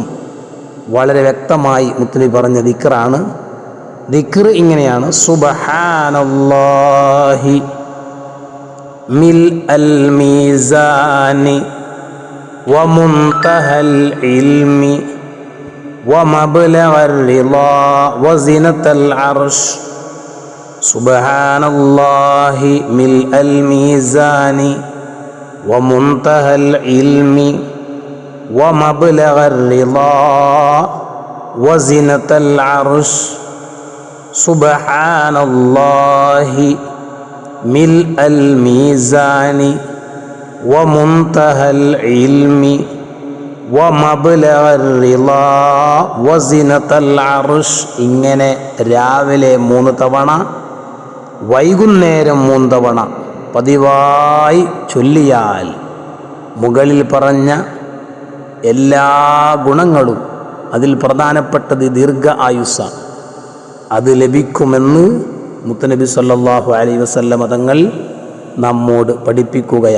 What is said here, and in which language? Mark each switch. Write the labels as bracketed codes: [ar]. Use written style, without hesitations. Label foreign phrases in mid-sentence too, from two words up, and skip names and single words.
[ml] വളരെ വ്യക്തമായി മുത്തുനബി പറഞ്ഞ ദിക്റാണ്. ദിക്ർ ഇങ്ങനെയാണ്: [ar] سبحان الله ملء الميزان ومنتهى العلم ومبلغ الرضا وزنة العرش سبحان الله ملء الميزان ومنتهى العلم ومبلغ الرضا وزنة العرش سبحان الله ملء الميزان ومنتهى العلم [ml] ഇങ്ങനെ രാവിലെ 3 തവണ, വൈകുന്നേരം 3 തവണ പതിവായി ചൊല്ലിയാൽ മുകളിൽ പറഞ്ഞ എല്ലാ ഗുണങ്ങളും, അതിൽ പ്രധാനപ്പെട്ടത് ദീർഘ ആയുസ്സാണ്, അത് ലഭിക്കുമെന്ന് മുത്തുനബി [ar] صلى الله عليه وسلم [ml] തങ്ങൾ നമ്മോട് പഠിപ്പിക്കുകയാണ്.